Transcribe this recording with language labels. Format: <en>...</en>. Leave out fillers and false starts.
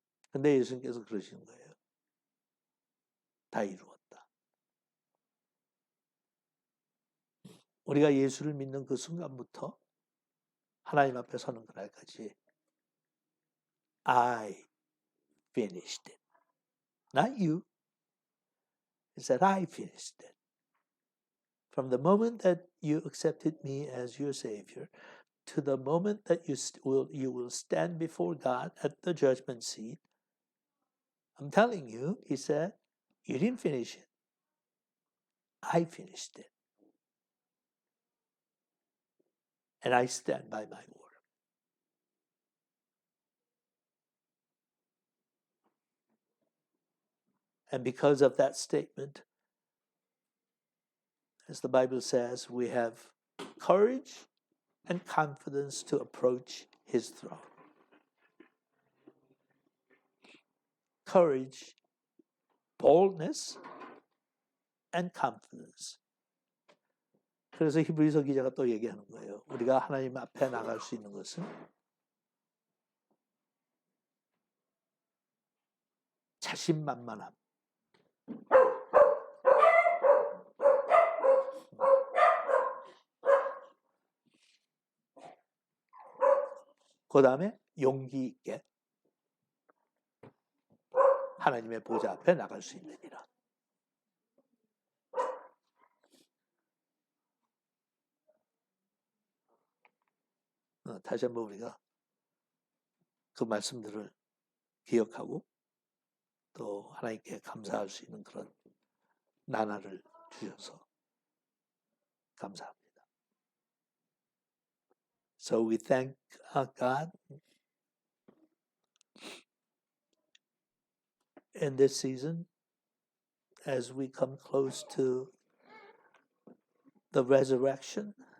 <ko>근데 예수님께서 그러시는 거예요. 다 이루었다. 우리가 예수를 믿는 그 순간부터 하나님 앞에 서는 그날까지</ko> <en>I finished it. Not you. It said I finished it. From the moment that you accepted me as your Savior to the moment that you will stand before God at the judgment seat, I'm telling you, he said, you didn't finish it. I finished it. And I stand by my word. And because of that statement, as the Bible says, we have courage and confidence to approach his throne. Courage, boldness, and confidence.</en> <ko>그래서 히브리서 기자가 또 얘기하는 거예요. 우리가 하나님 앞에 나갈 수 있는 것은 자신만만함. 그 다음에 용기 있게 하나님의 보좌 앞에 나갈 수 있느니라. 다시 한번 우리가 그 말씀들을 기억하고 또 하나님께 감사할 수 있는 그런 나날을 주셔서 감사합니다.</ko> <en>So we thank God in this season as we come close to the resurrection.</en>